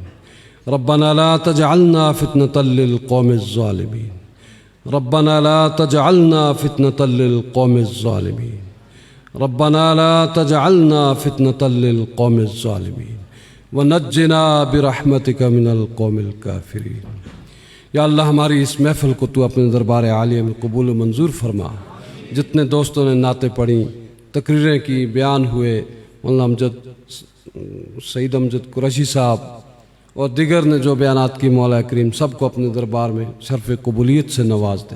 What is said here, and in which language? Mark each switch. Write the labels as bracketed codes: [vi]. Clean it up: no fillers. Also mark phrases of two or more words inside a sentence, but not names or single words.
[ar] ربنا لا تجعلنا فتنة للقوم الظالمين. ربنا لا تجعلنا فتنة للقوم الظالمين. ربنا لا تجعلنا فتنة للقوم الظالمين ونجنا برحمتك من القوم الكافرين. [ur] یا اللہ ہماری اس محفل کو تو اپنے دربار عالیہ میں قبول منظور فرما. جتنے دوستوں نے نعتیں پڑھی، تقریریں کی، بیان ہوئے، مولانا امجد سعید امجد قریشی صاحب اور دیگر نے جو بیانات کی، مولا کریم سب کو اپنے دربار میں شرف قبولیت سے نواز دے.